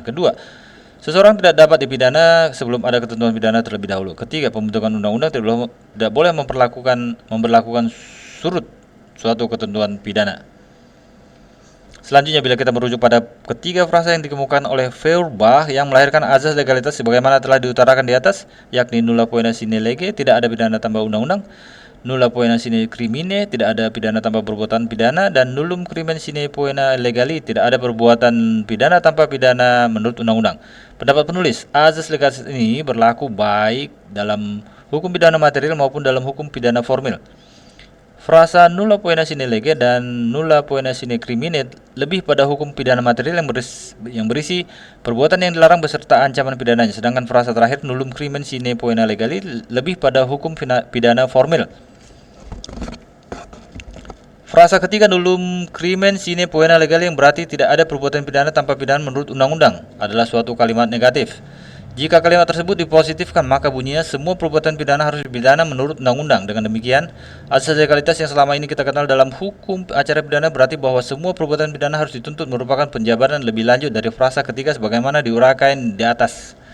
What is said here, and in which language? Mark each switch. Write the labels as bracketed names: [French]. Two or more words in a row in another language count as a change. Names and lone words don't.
[Indonesian] Kedua, seseorang tidak dapat dipidana sebelum ada ketentuan pidana terlebih dahulu. Ketiga, pembentukan undang-undang tidak boleh memperlakukan surut suatu ketentuan pidana. Selanjutnya, bila kita merujuk pada ketiga frasa yang dikemukakan oleh Feuerbach yang melahirkan azas legalitas sebagaimana telah diutarakan di atas, yakni [Latin] nulla poena sine lege, [Indonesian] tidak ada pidana tanpa undang-undang, [Latin] nulla poena sine crimine, [Indonesian] tidak ada pidana tanpa perbuatan pidana, dan [Latin] nullum crimen sine poena legali, [Indonesian] tidak ada perbuatan pidana tanpa pidana menurut undang-undang. Pendapat penulis, azas legalitas ini berlaku baik dalam hukum pidana material maupun dalam hukum pidana formil. Frasa [Latin] nulla poena sine lege [Indonesian] dan [Latin] nulla poena sine crimine [Indonesian] lebih pada hukum pidana material yang berisi perbuatan yang dilarang beserta ancaman pidananya, sedangkan frasa terakhir [Latin] nullum crimen sine poena legali [Indonesian] lebih pada hukum pidana formil. Frasa ketiga [Latin] nullum crimen sine poena legali [Indonesian] yang berarti tidak ada perbuatan pidana tanpa pidana menurut undang-undang adalah suatu kalimat negatif. Jika kalimat tersebut dipositifkan, maka bunyinya semua perbuatan pidana harus dipidana menurut undang-undang. Dengan demikian, asas legalitas yang selama ini kita kenal dalam hukum acara pidana berarti bahwa semua perbuatan pidana harus dituntut merupakan penjabaran lebih lanjut dari frasa ketiga sebagaimana diuraikan di atas.